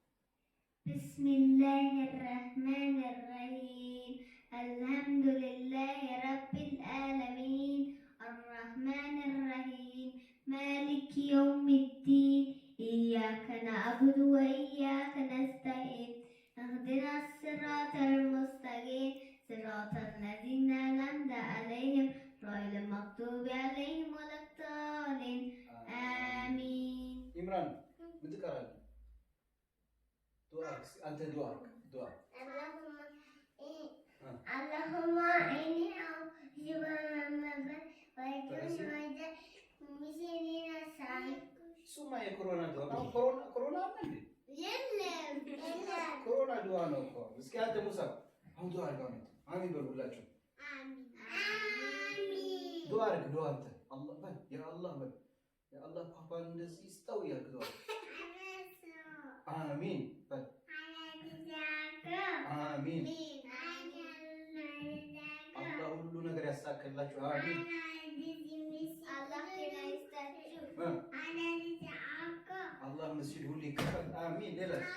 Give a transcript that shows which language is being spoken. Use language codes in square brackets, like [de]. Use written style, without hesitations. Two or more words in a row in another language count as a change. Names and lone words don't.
[ar] بسم الله الرحمن الرحيم الحمد لله رب العالمين الرحمن الرحيم مالك يوم الدين إياك نعبد وإياك نستعين اهدنا الصراط المستقيم صراط الذين أنعمت عليهم غير المغضوب عليهم ولا الضالين آمين. [am] إمران ምን ትቀራለህ? አንተ ዱዓ [ar] اللهم إني أعوذ [am] እሱማ የኮሮና ዱዓ ነው። ኮሮና አለ እንዴ? የለም ኮሮና ዱዓ ነው እኮ። እስኪ አንተ ሙሳ አሁን ዱዓ አድርግ። አሚን በሉላችሁ። አሚን ዱዓ አድርግ። ዱዓ አንተ አላህ በል [ar] يا الله [am] በል [ar] يا الله [am] ፓፓን እንደዚህ ይስጠው ያልክ ዱዓ አሚን በል አሚን። አላህ ሁሉ ነገር ያሳካላችሁ። አሚን አላህ መስጂድ ሁሉ ይከፈት። አሚን ሌላ